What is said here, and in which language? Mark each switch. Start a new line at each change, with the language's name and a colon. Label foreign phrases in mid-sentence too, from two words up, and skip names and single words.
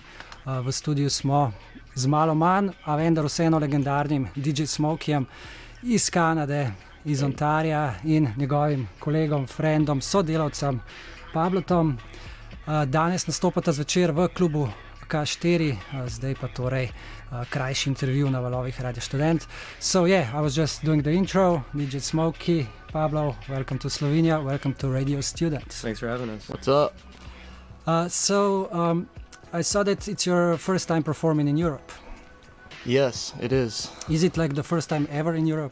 Slovenian: V studiu smo z malo manj, a vendar vseeno legendarnim DJ Smokeyjem iz Kanade, iz Ontarija in njegovim kolegom, friendom, sodelavcem Pablotom. Danes nastopata zvečer v klubu K4, zdaj pa torej krajši intervju na valovih Radia Študent.
English: So yeah, I was just doing the intro. DJ Smokey, Pablo, welcome to Slovenia, welcome to Radio Student. Thanks for having us. What's up? I saw that it's your first time performing in Europe. Yes, it is. Is it like the first time ever in Europe?